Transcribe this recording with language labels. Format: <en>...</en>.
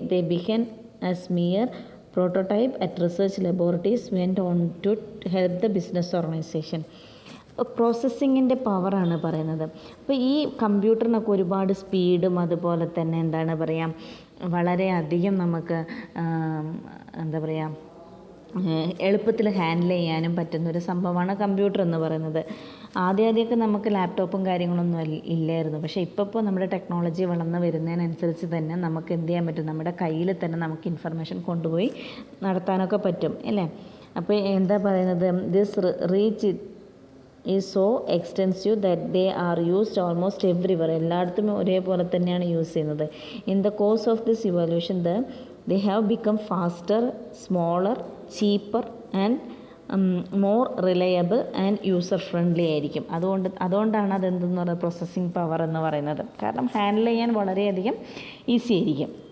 <en>They began as mere prototype at research laboratories, went on to help the business organization.</en> <ml>പ്രോസസ്സിങ്ങിൻ്റെ പവറാണ് പറയുന്നത്. അപ്പോൾ ഈ കമ്പ്യൂട്ടറിനൊക്കെ ഒരുപാട് സ്പീഡും അതുപോലെ തന്നെ എന്താണ് പറയുക, വളരെയധികം നമുക്ക് എന്താ പറയുക എളുപ്പത്തിൽ ഹാൻഡിൽ ചെയ്യാനും പറ്റുന്നൊരു സംഭവമാണ് കമ്പ്യൂട്ടർ എന്ന് പറയുന്നത്. ആദ്യമൊക്കെ നമുക്ക് ലാപ്ടോപ്പും കാര്യങ്ങളൊന്നും ഇല്ലായിരുന്നു. പക്ഷേ ഇപ്പോൾ നമ്മുടെ ടെക്നോളജി വളർന്ന് വരുന്നതിനനുസരിച്ച് തന്നെ നമുക്ക് എന്ത് ചെയ്യാൻ പറ്റും, നമ്മുടെ കയ്യിൽ തന്നെ നമുക്ക് ഇൻഫർമേഷൻ കൊണ്ടുപോയി നടത്താനൊക്കെ പറ്റും അല്ലേ. അപ്പോൾ എന്താ പറയുന്നത്,</ml> <en>This reach is so extensive that they are used almost everywhere.</en> <ml>എല്ലായിടത്തും ഒരേപോലെ തന്നെയാണ് യൂസ് ചെയ്യുന്നത്.</ml> <en>In the course of this evolution they have become faster, smaller, cheaper and more reliable and user friendly</en> <ml>ആയിരിക്കും. അതുകൊണ്ടാണ് അതെന്തെന്ന് പറയുന്നത് പ്രോസസ്സിംഗ് പവർ എന്ന് പറയുന്നത്. കാരണം ഹാൻഡിൽ ചെയ്യാൻ വളരെയധികം ഈസി ആയിരിക്കും.</ml>